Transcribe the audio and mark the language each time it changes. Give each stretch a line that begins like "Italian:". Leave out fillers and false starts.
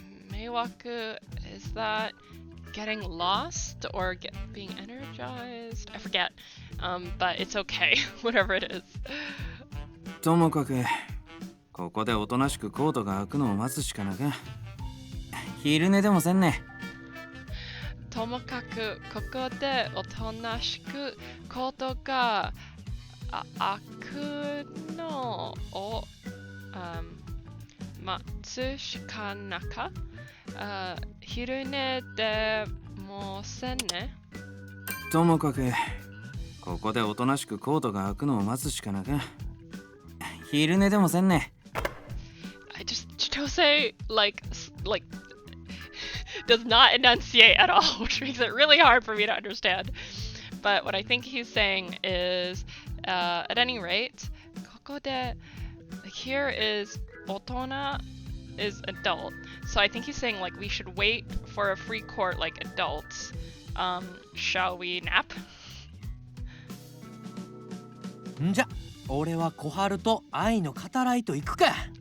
English: Meiwaku, is that getting lost or being energized? I forget, but it's okay, whatever it is.
Japanese: ともかく、ここでおとなしくコートが開くのを待つしかなか。昼寝でもせんね。ともかくここでおとなしくコートが開くのを待つしかなか。昼寝でもせんね。ともかくここでおとなしくコートが開くのを待つしかなか。昼寝でもせんね。
English: I just say like does not enunciate at all, which makes it really hard for me to understand. But what I think he's saying is, at any rate, kokode, like here is otona is adult. So I think he's saying like we should wait for a free court like adults. Shall we nap?
Japanese: んじゃ、俺は小春と愛の語らいと行くか。